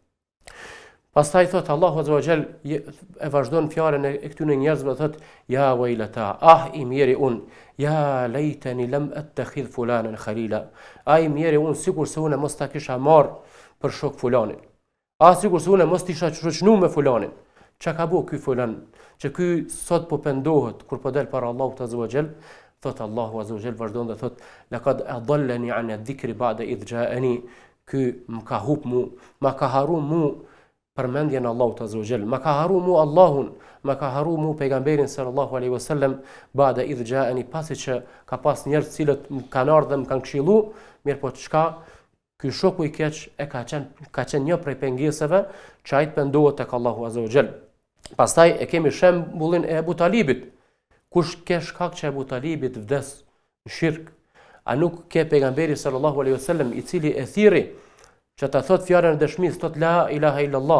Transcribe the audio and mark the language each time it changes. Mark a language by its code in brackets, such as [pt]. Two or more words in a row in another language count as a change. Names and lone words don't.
[sq] Pastaj thot Allahu [ar] عز وجل [sq] e vazhdon fjalën e këtyre njerëzve, thot [ar] يا ويلتا, [sq] i mjeri unë, [ar] يا ليتني لم أتخذ فلانا خليلا. [sq] I mjeri unë, sikur se unë mos ta kisha marr për shok fulanin. Sikur se unë mos tisha shoqënuar me fulanin. Çka ka bëu ky fulan, që ky sot po pendohet kur po del para Allahut [ar] عز وجل, [sq] thot Allahu [ar] عز وجل [sq] vazhdon dhe thot [ar] لقد أضلني عن الذكر بعد إذ جاءني, [sq] ky më ka hub mu, më ka haru mu përmendjen e Allahut [ar] عز وجل, [sq] më ka haru mu Allahun, më ka haru mu pejgamberin [ar] صلى الله عليه وسلم بعد إذ جاءني, [sq] pasi që ka pas njerëz cilët më kanë ardhur dhe më kanë këshillu, mirë po çka ky shoku i keq e ka qenë një prej pengesave që ai të pendohet tek Allahu [ar] عز وجل. [sq] Pastaj e kemi shembullin e Ebu Talibit. Kush ke shkak që Ebu Talibit vdes në shirk, a nuk ke pejgamberi [ar] صلى الله عليه وسلم [sq] i cili e thirri që ta thot fjalën e dëshmisë, thot [ar] لا إله إلا الله.